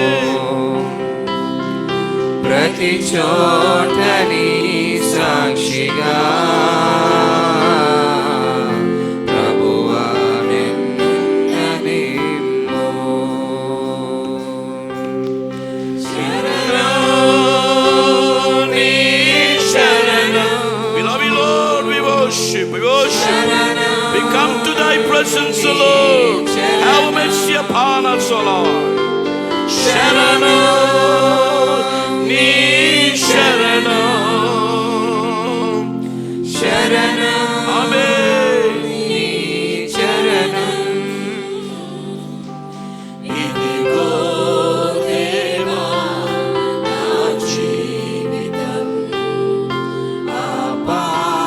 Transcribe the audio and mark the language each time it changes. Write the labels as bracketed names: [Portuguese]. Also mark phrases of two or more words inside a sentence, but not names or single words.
[Telugu] ప్రతి చోట నీ సాక్షిగా ప్రభువా నిన్ను. [English] We worship. We come to thy presence, O Lord. Have mercy upon us, O Lord. [Telugu] శరణం నీ శరణం. Sharanam [English] Amen. [Telugu] నీ శరణం. ఇదిగో దేవా నా జీవితం అప